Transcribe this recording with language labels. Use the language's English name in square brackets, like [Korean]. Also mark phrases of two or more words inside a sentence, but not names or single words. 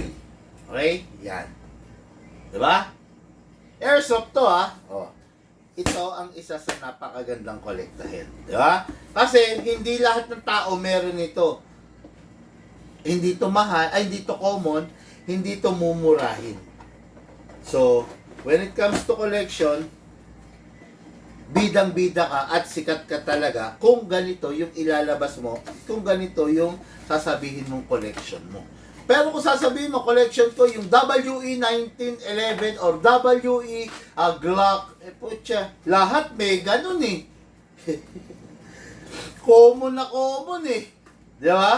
[Filipino] Okay? Yan. Di ba? Airsoft to, ha? Oh. Ito ang isa sa napakagandang kolektahin. Di ba? Kasi, hindi lahat ng tao meron ito. Hindi to mahal, ay hindi to common, hindi to mumurahin. [English] So, when it comes to collection, [Filipino] bidang-bida ka at sikat ka talaga kung ganito yung ilalabas mo, kung ganito yung sasabihin mong collection mo. Pero kung sasabihin mo, collection ko yung WE 1911 or WE Glock, putya, lahat may ganun eh. Common na common eh. Di ba?